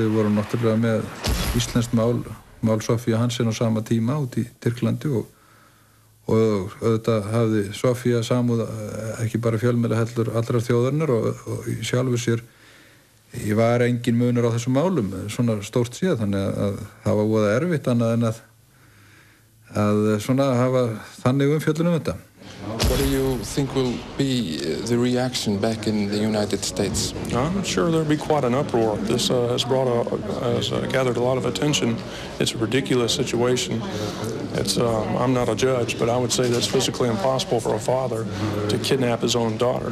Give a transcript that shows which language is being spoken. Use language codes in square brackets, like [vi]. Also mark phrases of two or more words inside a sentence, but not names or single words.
[is] við vorum náttúrulega með íslenskt mál Sofía Hansen á sama tíma út í Tyrklandi og auðvitað hafði Sofía samúð ekki bara fjölmiðla heldur allrar þjóðarinnar og í sjálfu sér ég var engin munur á þessum málum svona stórt séð þannig að það var voða erfitt annað en að svona hafa þannig umfjöllun þetta. [en] What do you think will be the reaction back in the United States? I'm sure there'll be quite an uproar. This has gathered a lot of attention. It's a ridiculous situation. I'm not a judge, but I would say that's physically impossible for a father to kidnap his own daughter.